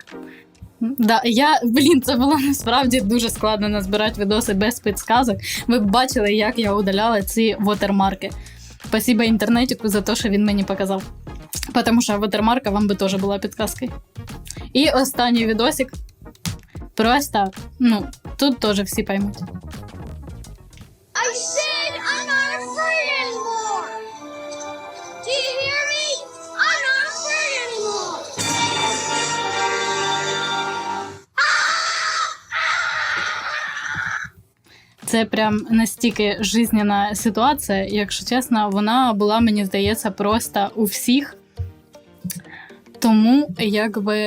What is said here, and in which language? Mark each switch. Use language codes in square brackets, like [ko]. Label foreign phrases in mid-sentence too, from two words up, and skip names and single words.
[uk] Да, це було насправді дуже складно назбирати відоси без підказок. Ви б бачили, як я удаляла ці вотермарки. Спасибо інтернетику за те, що він мені показав. Тому що вотермарка вам би теж була підказкою. І останній відосик. Просто, ну, тут теж всі поймуть. [en] I said I'm not afraid anymore. Do you hear me? I'm not afraid anymore. [uk] Це прям настільки жизненна ситуація, якщо чесно, вона була, мені здається, просто у всіх. Тому, якби...